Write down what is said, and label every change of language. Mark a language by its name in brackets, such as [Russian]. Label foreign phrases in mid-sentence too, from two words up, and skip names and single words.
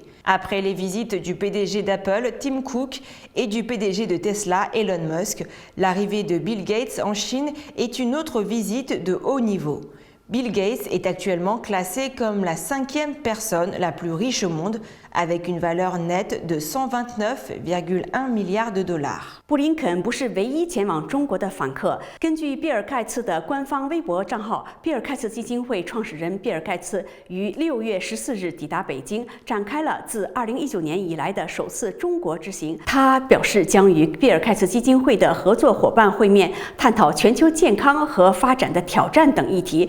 [French] Après les visites du PDG d'Apple, Tim Cook, et du PDG de Tesla, Elon Musk, l'arrivée de Bill Gates en Chine est une autre visite de haut niveau. Bill Gates est actuellement classé comme la 5e personne la plus riche au monde, avec une valeur nette de 129,1 milliards de dollars. [Chinese] 布林肯不是唯一前往中国的访客。根据比尔盖茨的官方微博账号，比尔盖茨基金会创始人比尔盖茨于6月14日抵达北京，展开了自2019年以来的首次中国之行。他表示将与比尔盖茨基金会的合作伙伴会面，探讨全球健康和发展的挑战等议题。